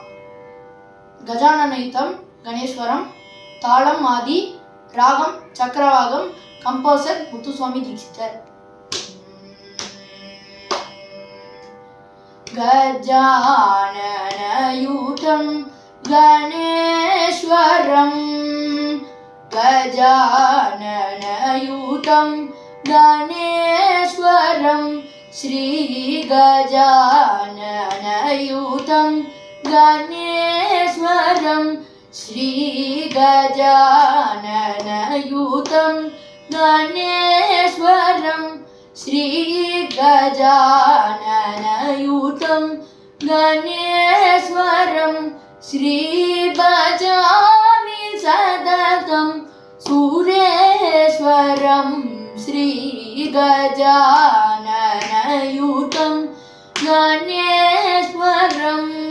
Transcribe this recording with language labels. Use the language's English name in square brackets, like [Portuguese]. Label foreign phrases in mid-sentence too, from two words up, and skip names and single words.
[Tamil] கஜானனைத்தம் கணேஸ்வரம், தாளம் ஆதி, ராகம் சக்கரவாகம், கம்போசர் முத்துசுவாமி தீட்சிதர். [Sanskrit] गजाननयूतं गणेश्वरं, गजाननयूतं गणेश्वरं, श्री गजाननयूतं गणेश्वरं, श्री गजाननयूतं गणेश्वरं, श्री गजाननयूतं गणेश्वरं, श्री भजामि सततं सुरेश्वरं, श्री गजाननयूतं गणेश्वरम्.